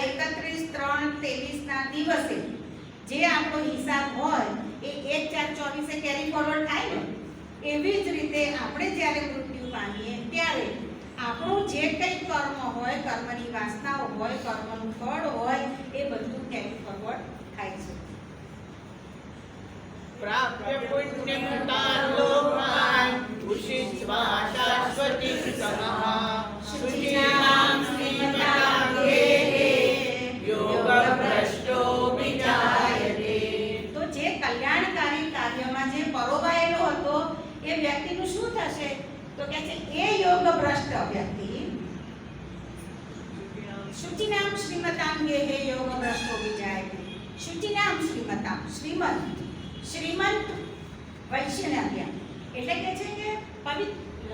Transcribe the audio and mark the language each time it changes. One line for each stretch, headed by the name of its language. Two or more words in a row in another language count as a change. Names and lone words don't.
Gujarati: 31/3/23 ના દિવસે જે આપણો હિસાબ હોય એ 1/4/24
English: carry forward
Gujarati: થાય ને, એવી જ રીતે આપણે જ્યારે મૃત્યુ પામીએ ત્યારે આપણું જે કંઈ કર્મ હોય, કર્મની વાસનાઓ હોય, કર્મનું ફળ હોય, એ બધું
English: carry forward
Gujarati: થાય છે.
Sanskrit: प्राप्य पुण्यं तान् लोकान् उषित्वा शाश्वतीं समः शुचीनां श्रीमताङ्गेः योगभ्रष्टो विजायते.
Gujarati: તો જે કલ્યાણકારી કાર્યમાં જે પરોવાયેલો હતો એ વ્યક્તિનું શું થશે? તો કહે છે એ યોગ ભ્રષ્ટ વ્યક્તિ
Sanskrit: शुचिनाम् श्रीमताङ्गेः योग भ्रष्टो विजायते. शुचिनाम् श्रीमताम्,
Gujarati: શ્રીમંત વૈશ્યના ત્યાં, એટલે કે છે કે પવિત્ર.